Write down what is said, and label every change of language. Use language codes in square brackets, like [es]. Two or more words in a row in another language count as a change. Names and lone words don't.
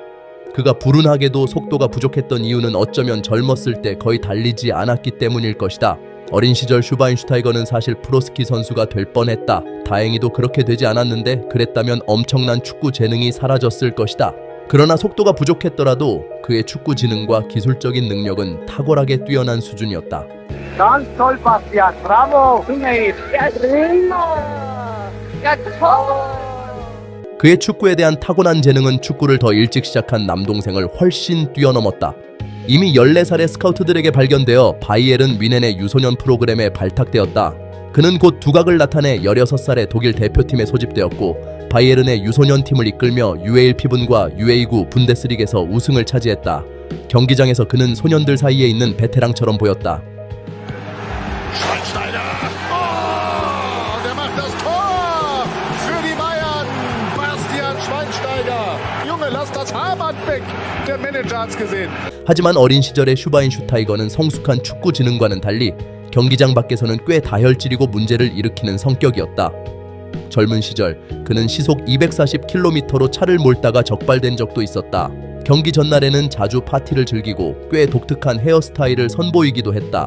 [ko] 그가 불운하게도 속도가 부족했던 이유는 어쩌면 젊었을 때 거의 달리지 않았기 때문일 것이다. 어린 시절 슈바인슈타이거는 사실 프로스키 선수가 될 뻔했다. 다행히도 그렇게 되지 않았는데 그랬다면 엄청난 축구 재능이 사라졌을 것이다. 그러나 속도가 부족했더라도 그의 축구 지능과 기술적인 능력은 탁월하게 뛰어난 수준이었다. [de] Ganz toll, Bastian. Bravo. [ko] 그의 축구에 대한 타고난 재능은 축구를 더 일찍 시작한 남동생을 훨씬 뛰어넘었다. 이미 14살의 스카우트들에게 발견되어 바이에른 뮌헨의 유소년 프로그램에 발탁되었다. 그는 곧 두각을 나타내 16살의 독일 대표팀에 소집되었고 바이에른의 유소년 팀을 이끌며 UAL 피분과 UA9 분데스리그에서 우승을 차지했다. 경기장에서 그는 소년들 사이에 있는 베테랑처럼 보였다. [de] Schweinsteiger. Oh, der macht das Tor für die Bayern. Bastian Schweinsteiger. Junge, lass das Haarband weg. Der Manager hat's gesehen. [ko] 하지만 어린 시절의 슈바인슈타이거는 성숙한 축구 지능과는 달리 경기장 밖에서는 꽤 다혈질이고 문제를 일으키는 성격이었다. 젊은 시절 그는 시속 240km로 차를 몰다가 적발된 적도 있었다. 경기 전날에는 자주 파티를 즐기고 꽤 독특한 헤어스타일을 선보이기도 했다.